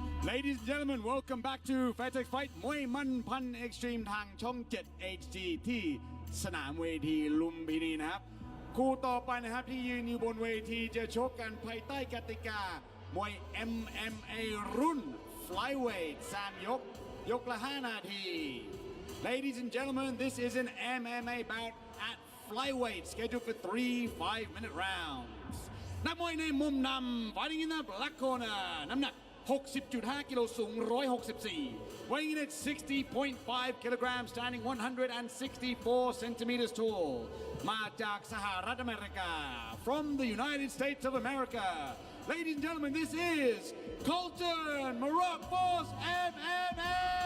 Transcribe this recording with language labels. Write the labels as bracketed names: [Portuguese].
[English] Ladies and gentlemen, welcome back to [Thai] Fairtex Fight มวยมันพันเอ็กซ์ตรีมทางช่อง 7 HD ที่สนามเวทีลุมพินีนะครับคู่ต่อไปนะครับที่ยืนอยู่บนเวทีจะชกกันภายใต้กติกามวย MMA รุ่น [English] flyweight [Thai] 3 ยก ยกละ 5 นาที [English] Ladies and gentlemen, this is an MMA bout at flyweight scheduled for 3 5-minute rounds. [Thai] นักมวยในมุมนำ [English] fighting in the black corner [Thai] น้ำหนัก 60.5 กิโลสูง 164 [English] weighing in at 60.5 kilograms standing 164 centimeters tall [Thai] มาจากสหรัฐอเมริกา [English] from the United States of America ladies and gentlemen this is Colton Maroc Force MMA